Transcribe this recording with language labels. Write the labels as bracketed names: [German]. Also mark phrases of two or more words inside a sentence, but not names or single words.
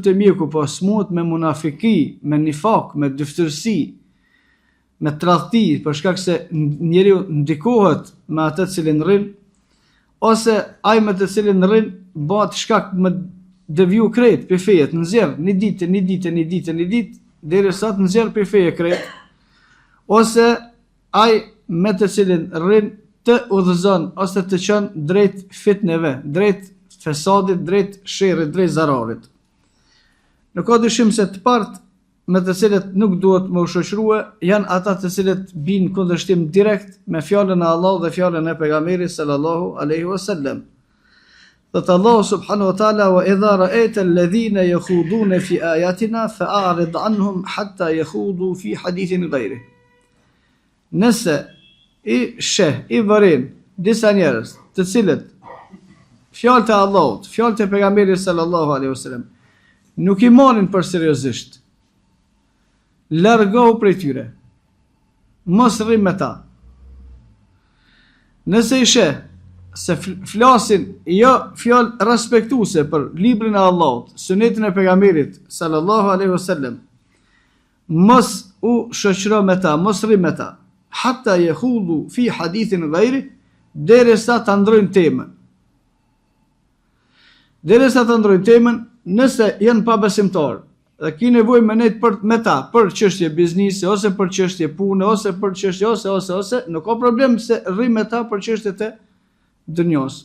[Albanian] qute mjeku, po smuhet me munafiki, me nifak, me dyftërsi, me tradhti, për shkak se njeriu ndikohet me atë të cilin rrin, ose ai me të cilin rrin bëhet shkak me deviju krejt për fejet, nxjerr një ditë, derisa të nxjerr për feje krejt, ose ai me të cilin rrin të udhëzon ose të çon drejt fitneve, drejt fesadit, drejt sherrit, drejt zararit. Nuk ka dyshim se të partë me të cilët nuk duhet më shoqërua janë ata të cilët bin kundërshtim direkt me fjalën e Allahut dhe fjalën e pejgamberit [Arabic] صلى الله عليه وسلم. Thot Allahu سبحانه وتعالى: وإذا رأيت الذين يخوضون في آياتنا فأعرض عنهم حتى يخوضوا في حديث غيره. [Albanian] Nëse i vërin disa njerëz të cilët fjalët e Allahut, fjalët e pejgamberit [Arabic] صلى الله عليه وسلم [Albanian] nuk i marrin për seriozisht, largohu prej tyre, mos rri me ta. Nëse i sheh se flasin jo fjalë respektuese për librin e Allahut, sunetin e pejgamberit [Arabic] صلى الله عليه وسلم, [Albanian] mos u shoqëro me ta, mos rri me ta, [Arabic] حتى يخوضوا في حديث غيره, [Albanian] derisa ta ndrojnë temën. Derisa ta ndrojnë temën, nëse janë pabesimtar dhe ki nevojë me ta për çështje biznesi ose për çështje pune ose për çështje ose, nuk ka problem se rri me ta për çështjet e dunjos.